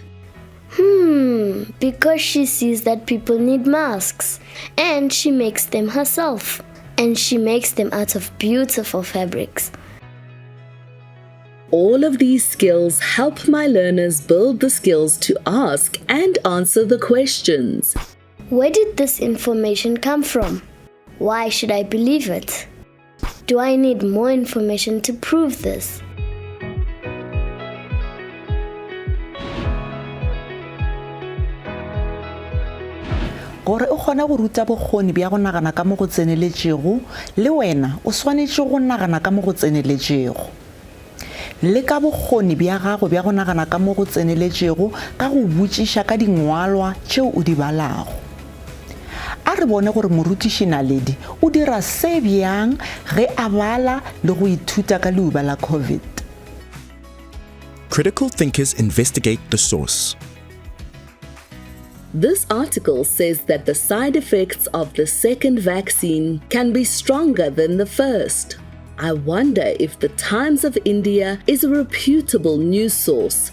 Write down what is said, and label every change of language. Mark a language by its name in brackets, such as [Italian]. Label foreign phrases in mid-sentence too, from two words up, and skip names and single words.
[English] Because she sees that people need masks, and she makes them herself, and she makes them out of beautiful fabrics. All of these skills help my learners build the skills to ask and answer the questions. Where did this information come from? Why should I believe it? Do I need more information to prove this? [Northern Sotho] gore o kgona go ruta bokgoni bja go nagana ka mo go tseneletšego le wena o swanetše go nagana ka mo go tseneletšego le ka bokgoni bja gago bja go nagana ka mo go tseneletšego ka go botšiša ka dingwalwa tšeo o di balago a re bone gore morutiši Naledi o dira se bjang ge a bala le go ithuta ka leuba la COVID. [English] Critical thinkers investigate the source. This article says that the side effects of the second vaccine can be stronger than the first. I wonder if the Times of India is a reputable news source.